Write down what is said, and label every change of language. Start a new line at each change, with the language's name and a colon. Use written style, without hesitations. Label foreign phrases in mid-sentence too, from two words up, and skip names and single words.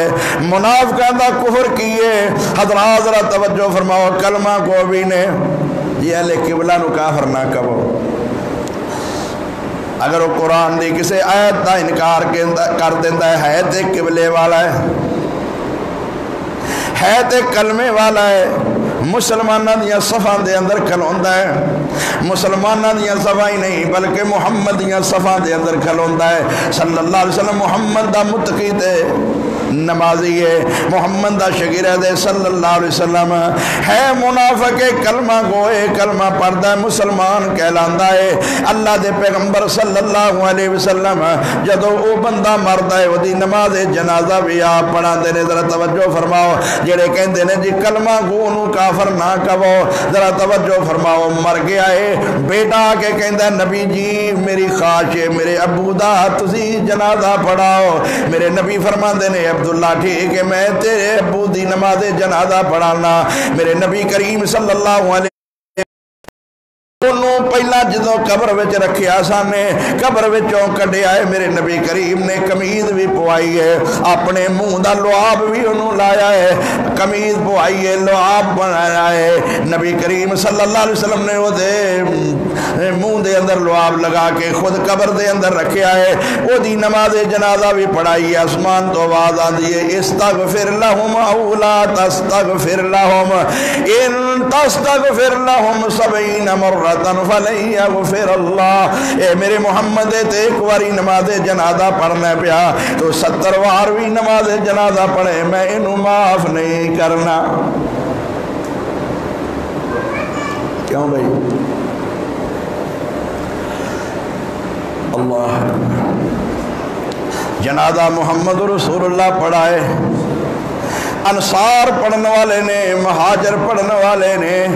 Punjabi: منافقہ دا کفر کیے، حضرات ذرا توجہ فرماؤ، کلمہ گو بھی نے جی اہل قبلہ نو کافر نہ کہو۔ اگر وہ قرآن دی کسی آیت دا انکار کر دیتا ہے تے قبلے والا ہے تے کلمے والا ہے، مسلمانہ دیاں صفاں دے اندر کھلوندا ہے، مسلمانہ دیاں صفاں ہی نہیں بلکہ محمد دیاں صفاں دے اندر کھلوندا ہے۔ صلی اللہ علیہ وسلم محمد دا متقی تے نمازی ہے، محمد دا شاگرد ہے صلی اللہ علیہ وسلم، ہے منافق کلمہ گوئے کلمہ پڑھدا ہے مسلمان کہلاندا ہے۔ اللہ دے پیغمبر صلی اللہ علیہ وسلم جدو او بندہ مردا ہے ودی نماز جنازہ بھی آپ پڑھاندے نے۔ ذرا توجہ فرماؤ، جڑے کہندے نے جی کلمہ گو نو کافر نہ کہو، ذرا توجہ فرماؤ، مر گیا ہے بیٹا آ کے کہندا نبی جی میری خواہش ہے میرے ابو دا تسی جنازہ پڑھاؤ۔ میرے نبی فرماندے نے عبداللہ ٹھیک ہے میں تیرے ابو دی نماز جنازہ پڑھانا. میرے نبی کریم صلی اللہ علیہ انہوں پہلا جدوں قبر وچ رکھیا سانے قبر وچوں کڈیا ہے میرے نبی کریم نے قمیض بھی پوائی ہے اپنے منہ دا لعاب بھی انہوں لایا ہے قمیض پوائی ہے لعاب بنایا ہے نبی کریم صلی اللہ علیہ وسلم نے وہ دے منہ دے اندر لعاب لگا کے خود قبر دے اندر رکھیا ہے وہ دی نماز جنازہ بھی پڑھائی ہے. آسمان تو آواز آندی ہے
Arabic: استغفر لہم او لا تستغفر لہم ان تستغفر لہم 70 مرہ فَلَن يَغْفِرَ اللَّهُ.
Punjabi: اے میرے محمد تے ایک واری نماز جنازہ پڑھنا پیا تو 70 وار بھی نماز جنازہ پڑھے میں انہوں معاف نہیں کرنا. کیوں بھائی اللہ جنازہ محمد رسول اللہ پڑھائے انصار پڑھنے والے نے مہاجر پڑھنے والے نے.